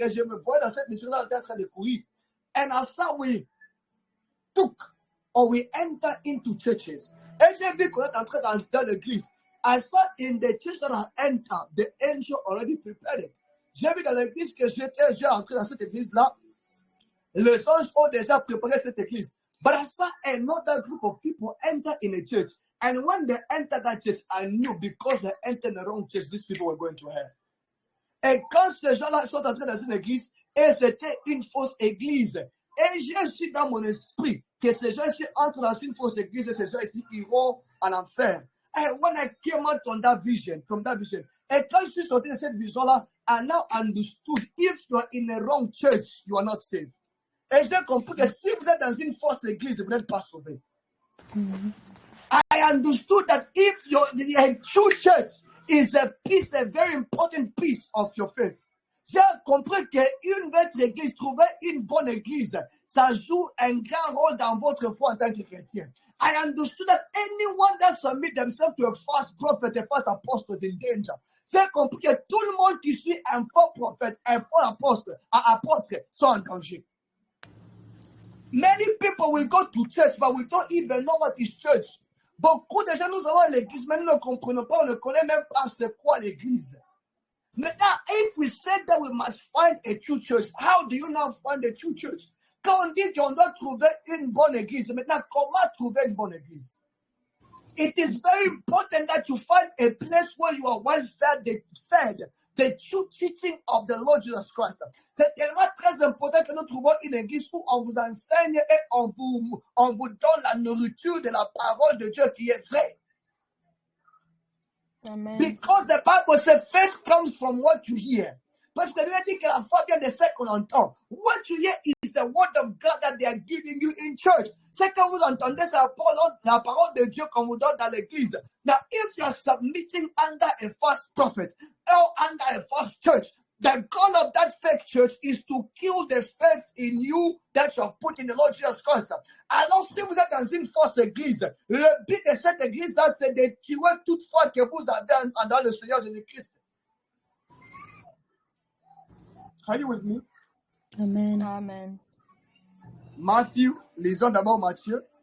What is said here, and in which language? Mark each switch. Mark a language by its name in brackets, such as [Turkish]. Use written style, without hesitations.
[French] Et je me vois dans cette vision-là, ils étaient en train de courir. [English] And as some we took or we enter into churches. [French] Et j'ai vu qu'on est entré dans l'église. [English] I saw in the church that I entered, the angel already prepared it. [French] J'ai vu dans l'église que j'ai entré dans cette église-là, les anges ont déjà préparé cette église. [English] But I saw another group of people enter in a church. And when they entered that church, I knew because they entered the wrong church, these people were going to hell. [French] Et quand ces gens-là sont entrés dans une église, et c'était une fausse église. Et j'ai su dans mon esprit que ces gens-ci entrent dans une fausse église et ces gens-ci iront en enfer. [English] And when I came out from that vision, [French] et quand je suis sorti de cette vision-là, [English] I now understood if you are in a wrong church, you are not saved. [French] Et j'ai compris que si vous êtes dans une fausse église, vous n'êtes pas sauvé. [English] I understood that if your true church is a very important piece of your faith. [French] J'ai compris qu'une votre église, trouver une bonne église, ça joue un grand rôle dans votre foi en tant que chrétien. [English] I understood that anyone that submit themselves to a false prophet, a false apostle is in danger. [French] J'ai compris que tout le monde qui suit un faux prophète, un faux apôtre, sont en danger. [English] Many people will go to church, but we don't even know what is church. [French] Beaucoup de gens, nous avons l'église, mais nous ne comprenons pas, on ne connaît même pas c'est quoi l'église. [English] Maintenant, if we said that we must find a true church, how do you now find a true church? [French] Quand on dit qu'on doit trouver une bonne église, maintenant, comment trouver une bonne église? [English] It is very important that you find a place where you are well fed, the true teaching of the Lord Jesus Christ. [French] C'est tellement très important que nous trouvons une église où on vous enseigne et on vous donne la nourriture de la parole de Dieu qui est vraie. [English] Amen. Because the Bible says faith comes from what you hear. [French] Parce que Dieu dit que la foi vient de ce qu'on entend. [English] What you hear is the word of God that they are giving you in church. [French] Ce que vous entendez, c'est la parole de Dieu qu'on vous donne dans l'église. [English] Now, if you are submitting under a false prophet or under a false church, the goal of that fake church is to kill the faith in you that you have put in the Lord Jesus Christ. [French] Alors, si vous êtes dans une fausse église, le but de cette église-là, c'est de tuer toute foi que vous avez dans le Seigneur Jésus-Christ. [English] Are you with me? Amen. Amen. [French] Matthew, lisons d'abord Matthieu.